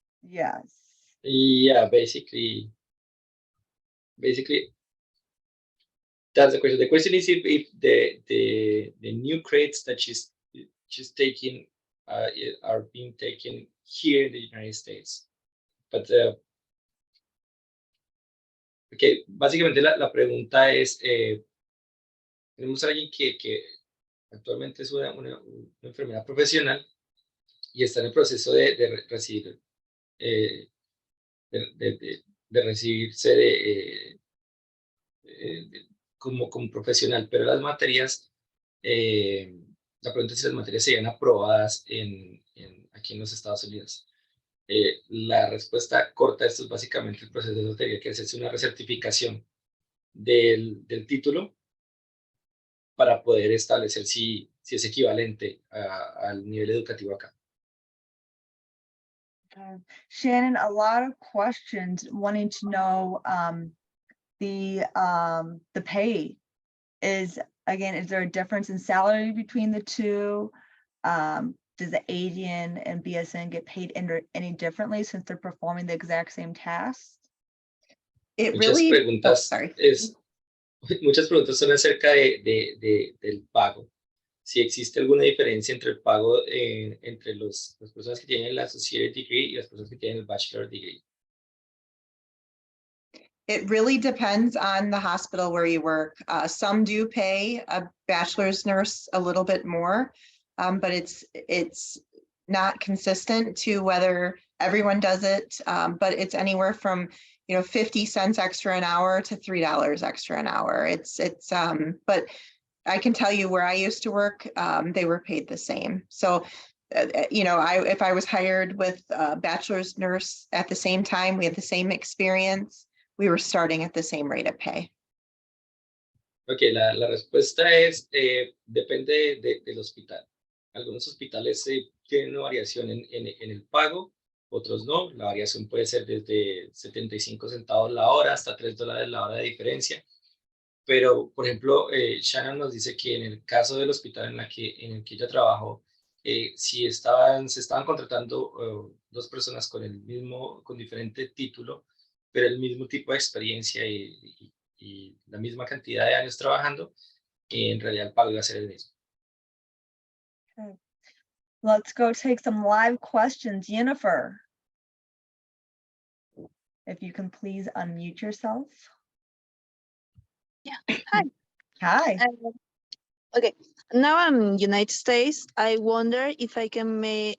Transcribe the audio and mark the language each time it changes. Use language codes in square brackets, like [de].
[en] Yes. Yeah, basically that's the question. The question is if the new credits that she's taking are being taken here in the United States. But okay, [es] básicamente la pregunta es, tenemos a alguien que actualmente es una enfermera profesional y está en el proceso de recibir de recibirse como profesional, pero las materias, la pregunta es si las materias serían aprobadas aquí en los Estados Unidos. La respuesta corta a esto es básicamente el proceso tendría que hacerse una recertificación del título para poder establecer si es equivalente al nivel educativo acá. [en] Okay. Shannon, a lot of questions wanting to know the pay is, again, is there a difference in salary between the two? Does the ADN and BSN get paid any differently since they're performing the exact same tasks? It [es] Muchas [en] really, oh, [es] preguntas, [en] sorry. [es] muchas preguntas son acerca del pago. Si existe alguna diferencia entre el pago entre las personas que tienen el Associate Degree y las personas que tienen el Bachelor Degree. [en] It really depends on the hospital where you work. Some do pay a bachelor's nurse a little bit more, but it's not consistent to whether everyone does it. But it's anywhere from 50 cents extra an hour to $3 extra an hour. But I can tell you where I used to work, they were paid the same. So, if I was hired with a bachelor's nurse at the same time, we had the same experience, we were starting at the same rate of pay. [es] Ok, la respuesta es, depende del hospital. Algunos hospitales tienen una variación en el pago, otros no. La variación puede ser desde 75 centavos la hora hasta $3 la hora de diferencia. Pero, por ejemplo, Shannon nos dice que en el caso del hospital en el que ella trabajó, si se estaban contratando dos personas con diferente título, pero el mismo tipo de experiencia y la misma cantidad de años trabajando, en realidad el pago iba a ser el mismo. [en] Okay. Let's go take some live questions. Jennifer, if you can please unmute yourself. Yeah. Hi. Hi. Okay. Now I'm in United States. I wonder if I can make.